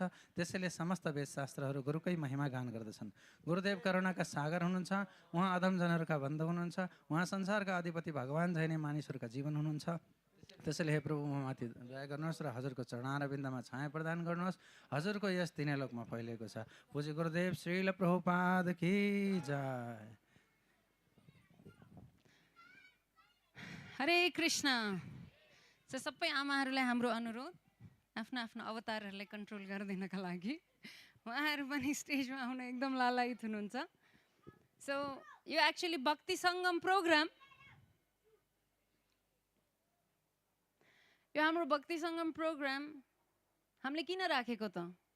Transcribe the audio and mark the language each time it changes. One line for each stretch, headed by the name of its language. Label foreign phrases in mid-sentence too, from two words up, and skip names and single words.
Nepali: त्यसैले समस्त वेदशास्त्रहरू गुरुकै महिमा गान गर्दछन्। गुरुदेव करुणाका सागर हुनुहुन्छ। उहाँ अधमजनहरूका बन्धु हुनुहुन्छ। उहाँ संसारका अधिपति भगवान झै नै मानिसहरूका जीवन हुनुहुन्छ। त्यसैले हे प्रभु ममाथि दया गर्नुहोस् र हजुरको चरणारविन्दमा छाया प्रदान गर्नुहोस्। हजुरको यस तीनै लोकमा फैलिएको छ।
Hindi: पूज्य गुरुदेव श्रील प्रभुपाद की जय।
Nepali: हरे कृष्ण। सबै आमाहरूलाई हाम्रो अनुरोध आफ्नो आफ्नो अवतारहरूलाई कन्ट्रोल गरिदिनका लागि उहाँहरू पनि स्टेजमा आउन एकदम लालायित हुनुहुन्छ। सो यो एक्चुअली भक्ति सङ्गम प्रोग्राम, यो हाम्रो भक्ति सङ्गम प्रोग्राम हामीले किन राखेको त?